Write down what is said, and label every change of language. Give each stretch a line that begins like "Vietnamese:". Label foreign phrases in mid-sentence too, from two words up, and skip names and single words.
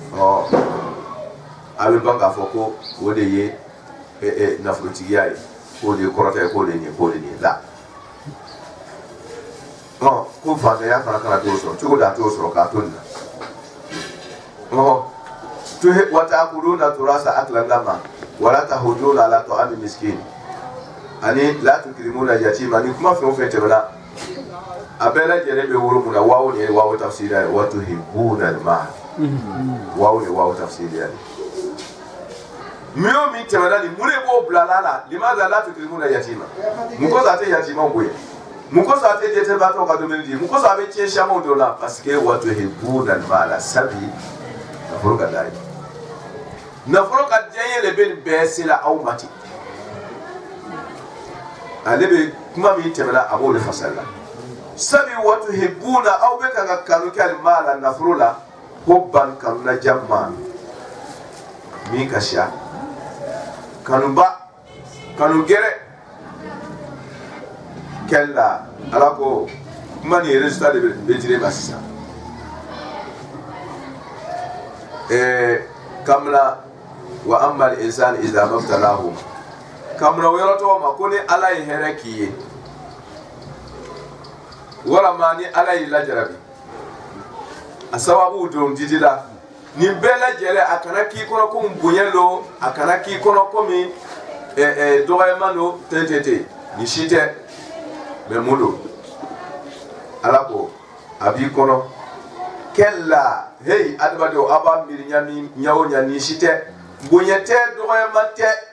Bambara: abe banga foko o de ye nafolotigiya ye k'o de kɔrɔtɛ k'o de nin k'o de nin la ko fantanya fana kana t'o sɔrɔ cogo da t'o sɔrɔ k'a to nin na
Arabic: وتأكلون تراث أكلا لما ولا تحضون على طعام المسكين
Bambara: ani
Arabic: لا تكرمون اليتيم
Bambara: ni kuma fɛn o fɛn tɛmɛna a bɛɛ lajɛlen bɛ woro mun na waaw ni waaw tafsiriya ye
Arabic: وتحبون المال
Bambara: waaw ni waaw tafsiriya ye min o min tɛmɛna nin mun de b'o bila la
Arabic: لماذا لا تكرمون اليتيم
Bambara: mun kɔsɔn a tɛ yatima bonya mun kɔsɔn a tɛ dɛsɛbaatɔw ka dumuni di mun kɔsɔn a bɛ tiɲɛ siamanw dɔ la
French: parce que
Arabic: وتحبون المال
Bambara: sabi nafolo ka d'a ye nafolo ka diɲɛ de bɛ nin bɛɛ se la aw ma ten ale bɛ kuma min tɛmɛna a b'o de fasali la sabi
Arabic: وتحبون
Bambara: aw bɛ kan ka kanu kɛ al-mal la nafolo la hubban kanuna jamma min ka siya kanuba kanu gɛrɛ kɛla ala ko kuma ni résultat de bɛ dire ma sisan
Arabic: كلا وأما الإنسان إذا ما ابتلاه كلا
Bambara: yɔrɔ tɔgɔ ma ko ni ala ye hɛrɛ k'i ye walama ni ala y'i lajarabi a sababu don didi la nin bɛɛ lajɛlen a kana k'i kɔnɔ ko bonya don a kana k'i kɔnɔ komi dɔgɔyama don tɛntɛntɛ nin si tɛ mɛ mun don ala ko a b'i kɔnɔ kɛla hey adamadenw a b'a miiri ɲa o ɲa nin si tɛ bonya tɛ dɔgɔyama tɛ